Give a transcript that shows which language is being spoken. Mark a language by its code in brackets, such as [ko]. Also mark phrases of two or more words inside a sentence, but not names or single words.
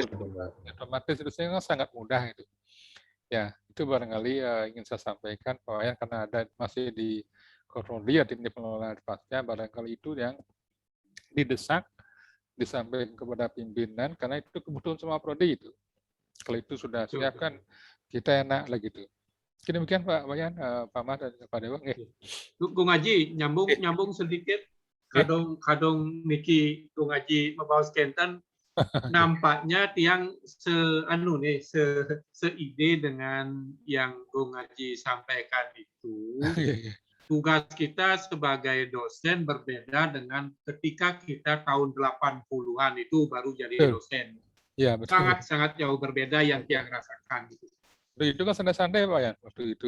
[id] otomatis itu sangat mudah itu. Ya, itu barangkali ingin saya sampaikan Pak Wayan, karena ada masih di Korprodi ya tim pengelola pasca, barangkali itu yang didesak disampaikan kepada pimpinan karena itu kebutuhan semua prodi itu. Kalau itu sudah siap kan kita enak lagi itu. Demikian Pak Wayan, Pak Mas dan Pak Dewa. Gung Haji nyambung sedikit. Kadang niki Gung Haji membawa skenten nampaknya tiang seide dengan yang Gung Haji sampaikan itu. Tugas kita sebagai dosen berbeda dengan ketika kita tahun 80-an itu baru jadi dosen. Ya, sangat jauh berbeda yang tiang rasakan. Itu kan santai-santai Pak ya waktu itu.